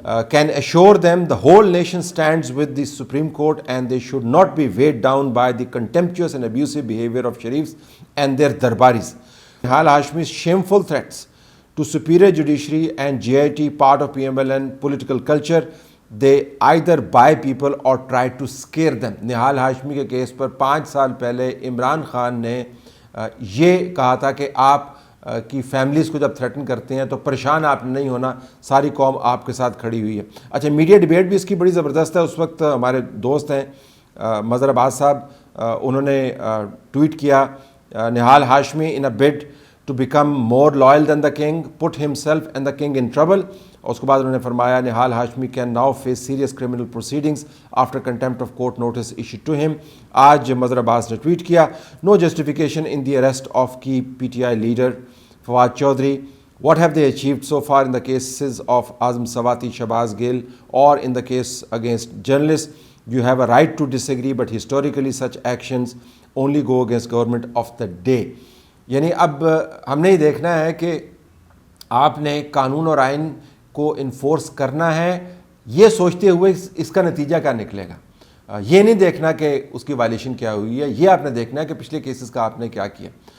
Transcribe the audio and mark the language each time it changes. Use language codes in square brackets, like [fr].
[en] Can assure them the whole nation stands with the Supreme Court and they should not be weighed down by the contemptuous and abusive behavior of Sharifs and their darbaris. Nihal Hashmi's shameful threats to superior judiciary and JIT, part of PMLN political culture, they either buy people or try to scare them. [ur] Nihal Hashmi کے case پر 5 سال پہلے عمران خان نے یہ کہا تھا کہ آپ کی فیملیز کو جب تھریٹن کرتے ہیں تو پریشان آپ نے نہیں ہونا، ساری قوم آپ کے ساتھ کھڑی ہوئی ہے۔ اچھا، میڈیا ڈیبیٹ بھی اس کی بڑی زبردست ہے۔ اس وقت ہمارے دوست ہیں مظہر عباس صاحب، انہوں نے ٹویٹ کیا Nihal Hashmi [en] in a bid to become more loyal than the king put himself and the king in trouble. [ur] اور اس کے بعد انہوں نے فرمایا Nihal Hashmi [en] can now face serious criminal proceedings after contempt of court notice issued to him. [ur] آج مظہر عباس نے tweet کیا [en] no justification in the arrest of key PTI leader Fawad Chaudhry. What have they achieved so far in the cases of Azam Sawati, Shahbaz Gill, or in the case against journalists? You have a right to disagree, but historically such actions only go against government of the day. [ur] یعنی اب ہم نے یہ دیکھنا ہے کہ آپ نے قانون اور آئین کو انفورس کرنا ہے یہ سوچتے ہوئے اس کا نتیجہ کیا نکلے گا، یہ نہیں دیکھنا کہ اس کی وائلیشن کیا ہوئی ہے، یہ آپ نے دیکھنا ہے کہ پچھلے کیسز کا آپ نے کیا کیا۔